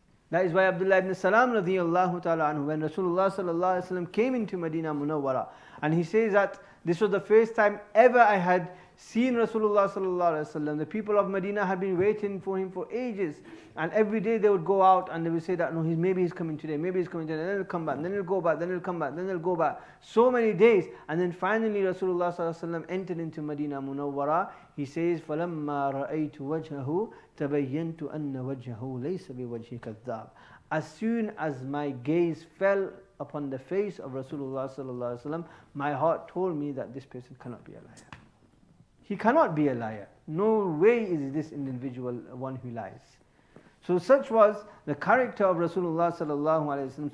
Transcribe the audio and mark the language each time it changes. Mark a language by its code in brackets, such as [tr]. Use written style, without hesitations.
[en] That is why Abdullah ibn Salam radiyallahu ta'ala anhu, when Rasulullah sallallahu alaihi wasallam came into Medina Munawwara, and he says that this was the first time ever I had seen Rasulullah sallallahu alaihi wasallam. The people of Medina had been waiting for him for ages, and every day they would go out and they would say that, no, maybe he's coming today, maybe he's coming today, then he'll come back, then he'll go back, then he'll come back, then he'll go back. So many days, and then finally Rasulullah sallallahu alaihi wasallam entered into Medina Munawwara. He says, [ar] فَلَمَّا رَأَيْتُ وَجْهَهُ تَبَيَّنْتُ أَنَّ وَجْهَهُ لَيْسَ بِوَجْهِ كَذَّابٍ. [en] As soon as my gaze fell upon the face of Rasulullah sallallahu alaihi wasallam, my heart told me that this person cannot be a liar. He cannot be a liar. No way is this individual one who lies. So such was the character of Rasulullah sallallahu alaihi wasallam.